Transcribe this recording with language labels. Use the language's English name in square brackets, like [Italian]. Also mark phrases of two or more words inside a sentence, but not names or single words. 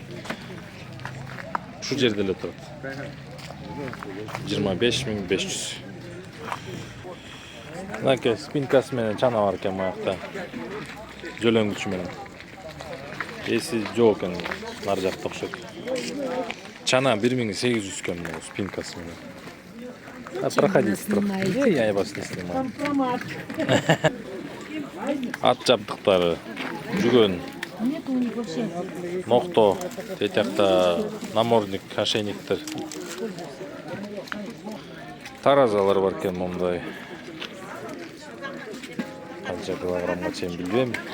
[Kyrgyz] Ушул жерде эле турат. 25 500. Мынакей спинкасы менен чана бар экен маякта. Жөлөңгүчү менен. Эси жок экен, нар жакта окшойт. Чана 1800 экен спинкасы менен. [Russian] Проходите. Я вас не снимаю. [Kyrgyz] Ат жабдыктары, жүгөн, нокто, тетякта намордник, ошейниктер. Таразалар бар экен мондай. Канча килограммга чейин билбейм.